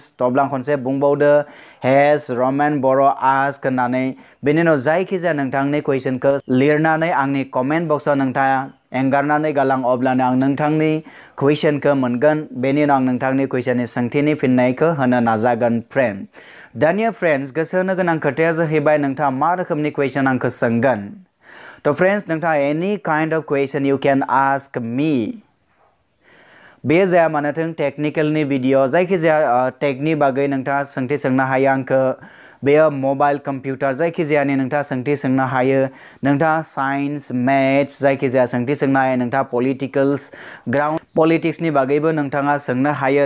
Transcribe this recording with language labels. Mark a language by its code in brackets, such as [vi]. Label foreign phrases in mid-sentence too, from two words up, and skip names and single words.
[brx] अब्ला आं खनसे बुंबावदो #Roman Bodo ask होननानै बेनि उनाव जायखिजाया नोंथांनि कुइसनखौ लिरनानै आंनि [en] comment box [brx] नोंथाङा एंगारनानै गालां अब्लानो आं नोंथांनि कुइसनखौ मोनगोन। बेनि उनाव आं नोंथांनि कुइसननि सोंथिनि फिननायखौ होनो नाजागोन फ्रेन्ड। दानिया फ्रेन्ड्स गोसो होनो गोनां खोथाया जाहैबाय नोंथाङा मा रोखोमनि कुइसन आंखौ सोंगोन। थ' फ्रेन्ड्स नोंथाङा [en] any kind of question you can ask me. [brx] बे जाया मानोथों टेक्निकेलनि भिडिअ जायखिजाया टेकनि बागै नोंथाङा सोंथि सोंनो हायो आंखौ। बेयो [en] mobile computer [brx] जायखिजायानि नोंथाङा सोंथि सोंनो हायो। नोंथाङा [en] science maths [brx] जायखिजाया सोंथि सोंनो हायो। नोंथाङा [en] politicals ground politics [brx] बागैबो नोंथाङा सोंनो हायो।